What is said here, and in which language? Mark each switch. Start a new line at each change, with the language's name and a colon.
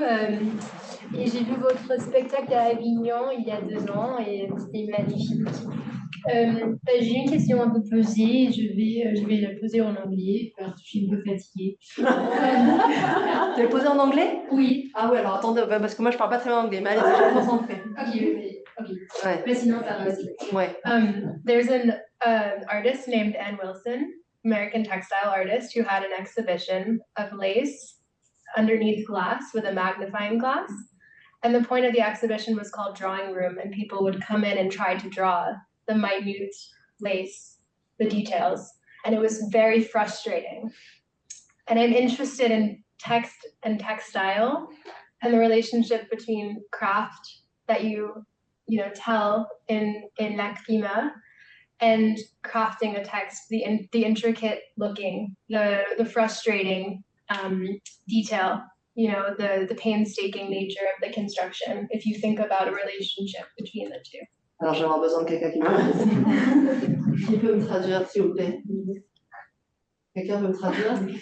French: Et j'ai vu votre spectacle à Avignon il y a 2 ans et c'était magnifique. J'ai une question à vous poser. Je vais la poser en anglais parce que je suis un peu fatiguée. Tu l'as posé en anglais? Oui. Ah ouais, alors attendez, parce que moi je parle pas très bien anglais, mais allez, je vais me concentrer. Ok. Ouais. Mais sinon, ça va aussi. Ouais.
English: There's an artist named Anne Wilson, American textile artist, who had an exhibition of lace underneath glass with a magnifying glass. And the point of the exhibition was called Drawing Room, and people would come in and try to draw the minute lace, the details. And it was very frustrating. And I'm interested in text and textile and the relationship between craft that you tell in Lacrima and crafting a text, the intricate looking, the frustrating detail, the painstaking nature of the construction, if you think about a relationship between the two.
French: Alors j'aurais besoin de quelqu'un qui peut me traduire, s'il vous plaît. Quelqu'un veut me traduire?